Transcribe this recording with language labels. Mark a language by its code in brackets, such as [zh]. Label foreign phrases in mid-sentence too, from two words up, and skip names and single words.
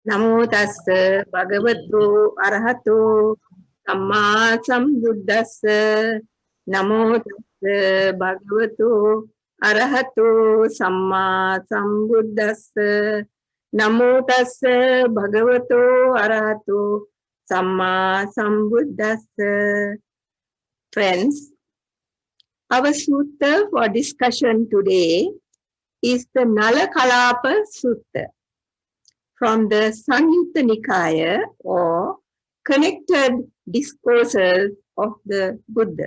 [pi] Namo tassa bhagavato arahato samma sambuddhassa. Namo tassa bhagavato arahato samma sambuddhassa. Namo tassa bhagavato arahato samma sambuddhassa. [en] Friends, our sutta for discussion today is the Nalakalapa Sutta from the Samyutta Nikaya or connected discourses of the Buddha.